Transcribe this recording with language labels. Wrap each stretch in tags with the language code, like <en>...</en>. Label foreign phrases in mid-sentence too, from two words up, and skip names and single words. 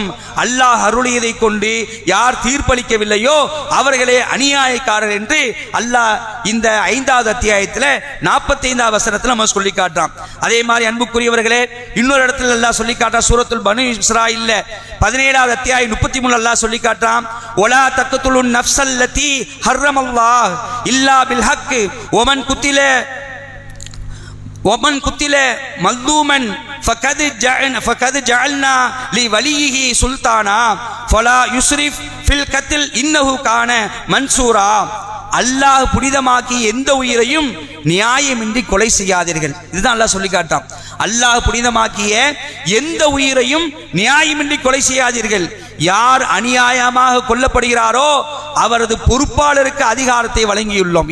<ta>அல்லாஹ் அருளியதை கொண்டு யார் தீர்ப்பளிக்கவில்லையோ அவர்களே அநியாயக்காரர் என்று அல்லாஹ் இந்த 5வது அத்தியாயத்தில் 45வது வசனத்தில் நம்ம சொல்லி காட்டுறான். அதே மாதிரி அன்புக்குரியவர்களே, இன்னொரு இடத்துல அல்லாஹ் சொல்லி காட்டுறான். சூரத்துல் பனு இஸ்ராயில்ல 17வது அத்தியாயம் 33 அல்லாஹ் சொல்லி காட்டுறான்,</ta> <ar>ولا تقتلوا النفس التي حرم الله إلا بالحق ومن قتل مظلوما فقد جعلنا لوليه سلطانا فلا يسرف في القتل انه كان منصورا.</ar> <ta>அல்லாஹ் புனிதமாக்கி எந்த உயிரையும் நியாயமின்றி கொலை செய்யாதீர்கள். இதுதான் அல்லாஹ் சொல்லி காட்டான். அல்லாஹ் புனிதமாக்கிய எந்த உயிரையும் நியாயமின்றி கொலை செய்யாதீர்கள். யார் அநியாயமாக கொல்லப்படுகிறாரோ அவரது பொறுப்பாளருக்கு அதிகாரத்தை வழங்கியுள்ளோம்.</ta>